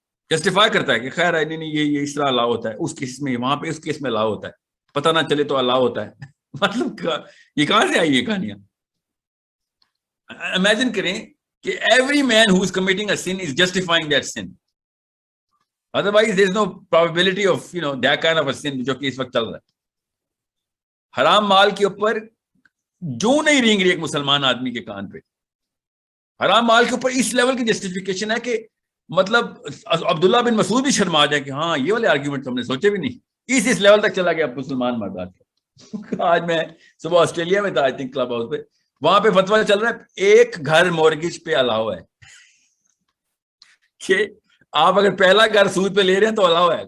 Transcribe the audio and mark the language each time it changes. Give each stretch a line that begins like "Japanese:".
Urdu: Justify کرتا ہے کہ خیر ہے، نہیں یہ اس طرح الاؤ ہوتا ہے، اس کیس میں وہاں پہ اس کیس میں الاؤ ہوتا ہے، پتہ نہ چلے تو الاؤ ہوتا ہے. مطلب یہ کہاں سے آئی یہ کہانیاں؟
English: imagine
Urdu: کریں کہ
English: Every man who is committing a sin is justifying that sin. Otherwise, there is no probability of, that kind of a sin
Urdu: جو کہ اس وقت چل رہا ہے. حرام مال کے اوپر جو نہیں رینگ رہی ایک مسلمان آدمی کے کان پہ. حرام مال کے اوپر اس لیول کی جسٹیفیکیشن ہے کہ مطلب عبداللہ بن مسعود بھی شرما جائے کہ ہاں یہ والے آرگیومنٹ ہم نے سوچے بھی نہیں. اس لیول تک چلا گیا مسلمان مردات کا. آج میں صبح آسٹریلیا میں تھا،
English: I think
Urdu: کلب ہاؤس پہ، وہاں پہ فتویٰ چل رہا ہے ایک گھر مورگیج پہ الاؤ ہے کہ آپ اگر پہلا گھر سود پہ لے رہے ہیں تو الاؤ ہے.